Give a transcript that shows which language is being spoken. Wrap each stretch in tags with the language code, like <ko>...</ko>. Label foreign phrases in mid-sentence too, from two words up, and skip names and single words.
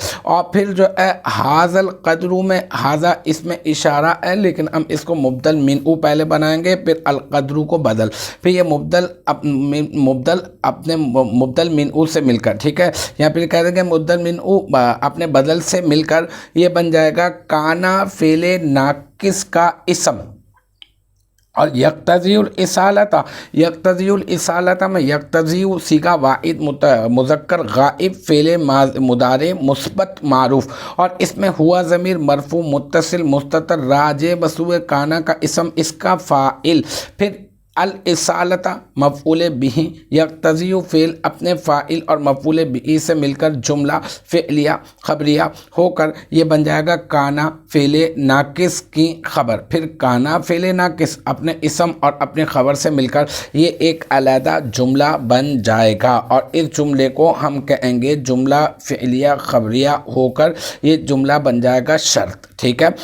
<ur>اور پھر جو ہے</ur> <ar>ھذا القدر</ar> <ur>میں ھذا اس میں اشارہ ہے، لیکن ہم اس کو مبدل منہ پہلے بنائیں گے، پھر القدر کو بدل، پھر یہ مبدل اپنے مبدل منہ سے مل کر، ٹھیک ہے، یہاں پھر کہہ دیں گے مبدل منہ اپنے بدل سے مل کر یہ بن جائے گا کانا فعل ناقص کا اسم، اور</ur> <ar>یقتضی الاسالتا، یقتضی الاسالتا</ar> <ur>میں یقتضی صیغہ واحد مذکر غائب فعل مضارع مثبت معروف، اور اس میں ہوا ضمیر مرفوع متصل مستتر راجع بسوء کانا کا اسم اس کا فاعل، پھر الاسالتا مفعول به، یقتضی فعل اپنے فاعل اور مفعول به سے مل کر جملہ فعلیہ خبریہ ہو کر یہ بن جائے گا کانا فعل ناقص کی خبر، پھر کانا فعل ناقص اپنے اسم اور اپنے خبر سے مل کر یہ ایک علیحدہ جملہ بن جائے گا، اور اس جملے کو ہم کہیں گے جملہ فعلیہ خبریہ ہو کر یہ جملہ بن جائے گا شرط، ٹھیک ہے۔</ur>